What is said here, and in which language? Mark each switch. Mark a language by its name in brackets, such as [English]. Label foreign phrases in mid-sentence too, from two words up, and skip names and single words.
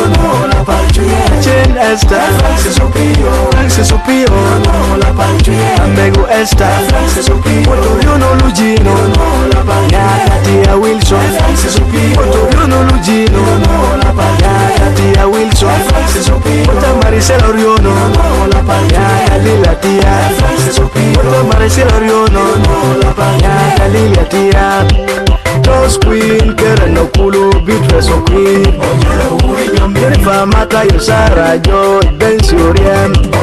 [English] Jane Esther, Francis Opio, Amigo Esther, you know Lugino, Katia Wilson, you know Lugino, Katia Wilson, Maricela Oriono, Lila Tia, Maricela Oriono, Lila Tia, Toss Queen, Keren Okulu, Beatrice O'Queen, Jennifer Mata, Yosara, Joy, Bensi Oriem,